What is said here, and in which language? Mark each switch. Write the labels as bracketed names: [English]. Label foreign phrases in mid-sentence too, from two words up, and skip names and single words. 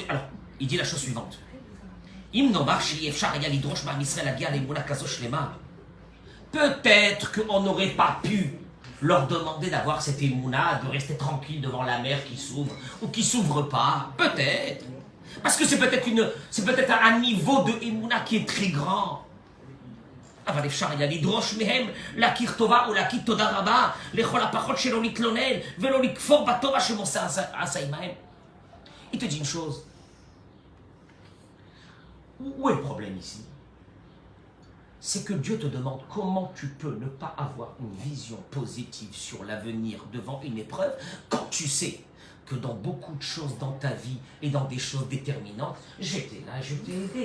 [French] Alors, il dit la chose suivante. Peut-être qu'on n'aurait pas pu leur demander d'avoir cette émouna, de rester tranquille devant la mer qui s'ouvre ou qui s'ouvre pas. Peut-être. Parce que c'est peut-être un niveau de émouna qui est très grand. [Hebrew] אבל אפשר היה לדרוש מהם להכיר טובה ולהכיר תודה רבה לכל הפחות שלא להתלונן ולא לכפור בטובה שמוסר עשה עמהם. [French] Il te dit une chose. Où est le problème ici? C'est que Dieu te demande comment tu peux ne pas avoir une vision positive sur l'avenir devant une épreuve quand tu sais que dans beaucoup de choses dans ta vie et dans des choses déterminantes, j'étais là et je t'ai aidé.